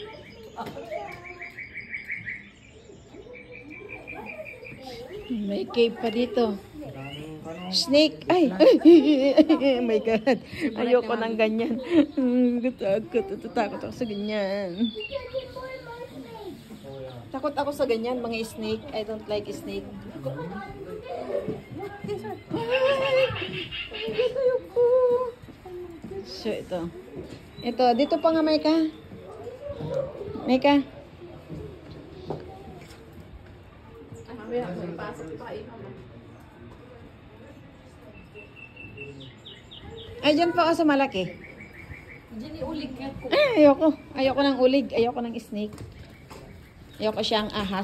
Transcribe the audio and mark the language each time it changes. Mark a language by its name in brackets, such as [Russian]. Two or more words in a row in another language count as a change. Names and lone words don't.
[Filipino] May cave pa dito. [English] Snake. Ay. Oh my God. [Filipino] Ayoko ng ganyan. Takot ako sa ganyan. Takot ako sa ganyan, mga snake. [English] I don't like snake. [Filipino] Ay! Ayoko. So, ito. Ito, dito pa nga, Maika. Maika. Mamaya, pasok pa kayo. Ay, dyan pa ako sa malaki. Diyan iulig ka ko. Ay, ayoko. Ayoko ng ulig. Ayoko ng snake. Ayoko siyang ahas.